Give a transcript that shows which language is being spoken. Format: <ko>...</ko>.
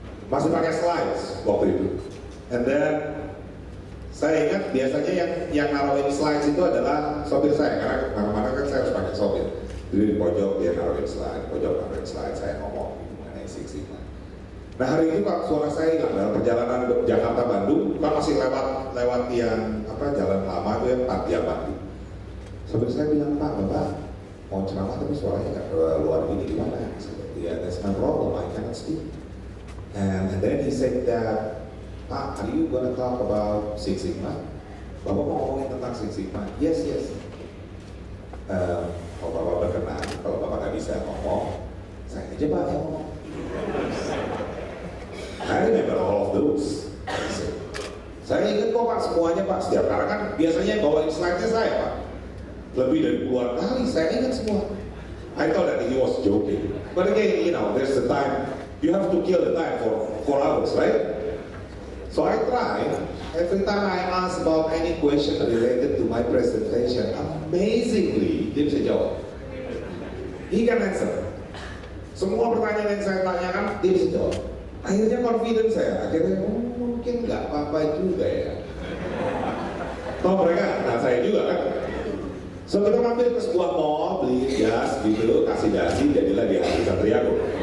<id>Masih pakai slides waktu itu, and then saya ingat biasanya yang naruhin slides itu adalah sopir saya, karena mana-mana kan saya harus pakai sopir. Jadi di pojok dia naruhin slide, saya ngomong mengenai Six Sigma. Nah hari itu Pak, suara saya hilang dalam perjalanan Jakarta Bandung, kan masih lewat yang jalan lama itu yang Patia Bandung. Sopir saya bilang, Pak, Bapak mau ceramah tapi suaranya nggak keluar gini gimana?</id> <en>Yeah, that's my problem, I cannot speak. And then he said that, Pak, are you gonna talk about Six Sigma?</en> <id>Bapak mau ngomongin tentang Six Sigma? Yes. Kalau Bapak berkenan, kalau Bapak nggak bisa ngomong, saya aja Pak yang ngomong.</id> <en>I remember all of those.</en> <id>Saya ingat kok Pak semuanya Pak, setiap karena kan biasanya bawain slide-nya saya Pak. Lebih dari puluhan kali, saya ingat semua.</id> <en>I thought that he was joking. But again, there's the time, you have to kill the time for 4 hours, right? So I try, every time I ask about any question related to my presentation, amazingly,</en> <id>dia bisa jawab.</id> <en>He can answer.</en> <id>Semua pertanyaan yang saya tanyakan, dia bisa jawab. Akhirnya confidence saya, mungkin nggak apa-apa juga ya. Toh mereka, nah saya juga kan. So kita mampir ke sebuah mall, beli jas gitu, kasih dasi, jadilah dia di Satriago.</id>